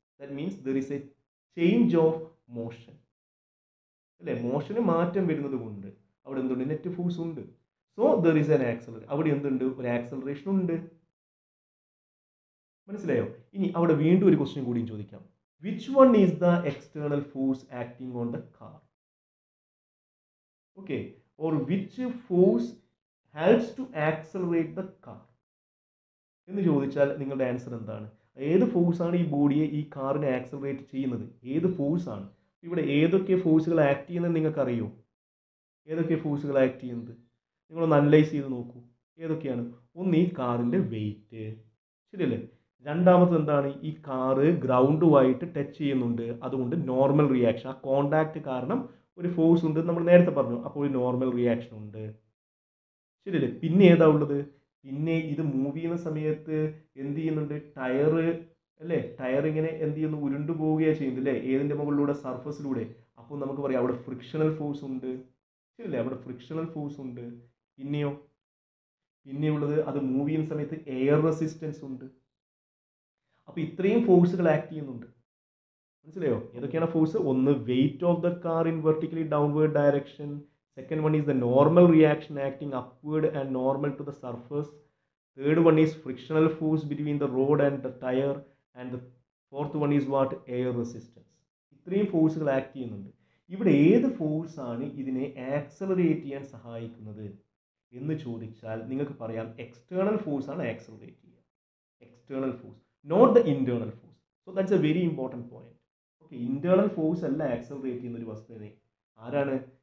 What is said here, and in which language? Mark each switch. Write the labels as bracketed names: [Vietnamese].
[English] That means there is a change of motion. അല്ലേ? [Malayalam] മോഷന് മാറ്റം വരുന്നത് കൊണ്ട് അവിടെ എന്തുണ്ട്? നെറ്റ് ഫോഴ്സ് ഉണ്ട്. [English] So there is an acceleration. [Malayalam] അവിടെ എന്തുണ്ട്? ഒരു ആക്സലറേഷൻ ഉണ്ട്. മനസ്സിലായോ? ഇനി അവിടെ വീണ്ടും ഒരു ക്വസ്റ്റ്യൻ കൂടിയും ചോദിക്കാം. [English] which one is the external force acting on the car? Okay, or which force helps to accelerate the car? [Malayalam] എന്ന് ചോദിച്ചാൽ നിങ്ങളുടെ ആൻസർ എന്താണ്? ഏത് ഫോഴ്സാണ് ഈ ബോഡിയെ, ഈ കാറിനെ ആക്സലറേറ്റ് ചെയ്യുന്നത്? ഏത് ഫോഴ്സാണ്? ഇവിടെ ഏതൊക്കെ ഫോഴ്സുകൾ ആക്ട് ചെയ്യുന്നത് നിങ്ങൾക്ക് അറിയോ? ഏതൊക്കെ ഫോഴ്സുകൾ ആക്ട് ചെയ്യുന്നത് നിങ്ങളൊന്ന് അനലൈസ് ചെയ്ത് നോക്കൂ. ഏതൊക്കെയാണ്? ഒന്ന്, ഈ കാറിൻ്റെ വെയിറ്റ്, ശരിയല്ലേ? രണ്ടാമത് എന്താണ്? ഈ കാറ് ഗ്രൗണ്ടുമായിട്ട് ടച്ച് ചെയ്യുന്നുണ്ട്, അതുകൊണ്ട് നോർമൽ റിയാക്ഷൻ, ആ കോണ്ടാക്ട് കാരണം ഒരു ഫോഴ്സ് ഉണ്ട്, നമ്മൾ നേരത്തെ പറഞ്ഞു, അപ്പോൾ ഒരു നോർമൽ റിയാക്ഷൻ ഉണ്ട്, ശരിയല്ലേ? പിന്നെ ഏതാ ഉള്ളത്? പിന്നെ ഇത് മൂവ് ചെയ്യുന്ന സമയത്ത് എന്ത് ചെയ്യുന്നുണ്ട്? ടയറ്, അല്ലേ? ടയർ ഇങ്ങനെ എന്ത് ചെയ്യുന്നു? ഉരുണ്ടു പോവുകയാണ് ചെയ്യുന്നത്, അല്ലേ? ഏതിൻ്റെ മുകളിലൂടെ? സർഫസിലൂടെ. അപ്പോൾ നമുക്ക് പറയാം അവിടെ ഫ്രിക്ഷണൽ ഫോഴ്സ് ഉണ്ട്, ശരിയല്ലേ? അവിടെ ഫ്രിക്ഷണൽ ഫോഴ്സ് ഉണ്ട്. പിന്നെയോ, പിന്നെയുള്ളത് അത് മൂവ് ചെയ്യുന്ന സമയത്ത് എയർ റെസിസ്റ്റൻസ് ഉണ്ട്. അപ്പോൾ ഇത്രയും ഫോഴ്സുകൾ ആക്ട് ചെയ്യുന്നുണ്ട്, മനസ്സിലായോ? ഏതൊക്കെയാണ് ഫോഴ്സ്? [English] ഒന്ന്, weight of the car in vertically downward direction. Second one is the normal reaction acting upward and normal to the surface. Third one is frictional force between the road and the tire. And the fourth one is what? Air resistance. [Malayalam] ഇത്രയും ഫോഴ്സുകൾ act ചെയ്യുന്നുണ്ട്. ഇവിടെ ഏത് ഫോഴ്സാണ് ഇതിനെ accelerate ചെയ്യാൻ സഹായിക്കുന്നത് എന്ന് ചോദിച്ചാൽ നിങ്ങൾക്ക് പറയാം എക്സ്റ്റേണൽ ഫോഴ്സാണ് ആക്സലറേറ്റ് ചെയ്യുക. [English] External force, not the internal force. So that's a very important point. [Malayalam] Okay, internal force അല്ല ആക്സലറേറ്റ് ചെയ്യുന്ന ഒരു വസ്തുവിനെ. ആരാണ്?